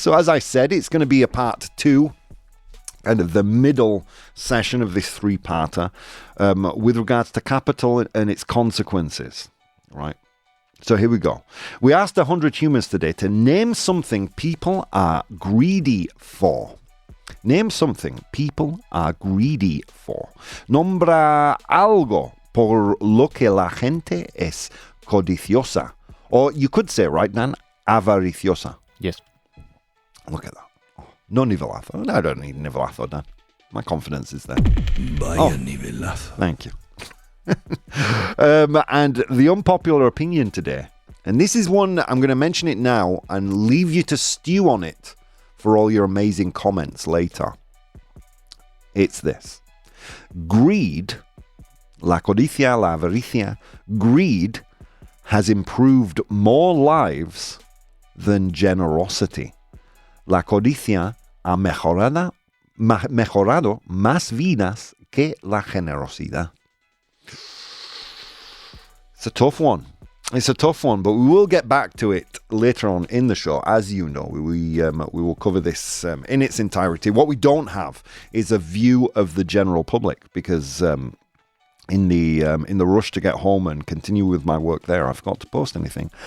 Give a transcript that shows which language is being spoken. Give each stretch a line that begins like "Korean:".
English: So as I said, it's going to be a part 2, kind of the middle session of this 3-parter with regards to capital and its consequences, right? So here we go. We asked 100 humans today to name something people are greedy for. Name something people are greedy for.
Spanish: Nombra algo por lo que la gente es codiciosa.
English: Or you could say, right, Dan?
Spanish: Avariciosa.
English: Yes. Look at that. Oh, no nivelazo. I don't need nivelazo, Dan. My confidence is there.
Spanish: Vaya nivelazo.
English: Thank you. And the unpopular opinion today, and this is one, I'm going to mention it now and leave you to stew on it for all your amazing comments later. It's this. Greed,
Spanish: la codicia, la avaricia,
English: greed has improved more lives than generosity.
Spanish: La codicia ha mejorado más vidas que la generosidad.
English: It's a tough one. It's a tough one, but we will get back to it later on in the show. As you know, we will cover this in its entirety. What we don't have is a view of the general public because in the rush to get home and continue with my work there, I forgot to post anything.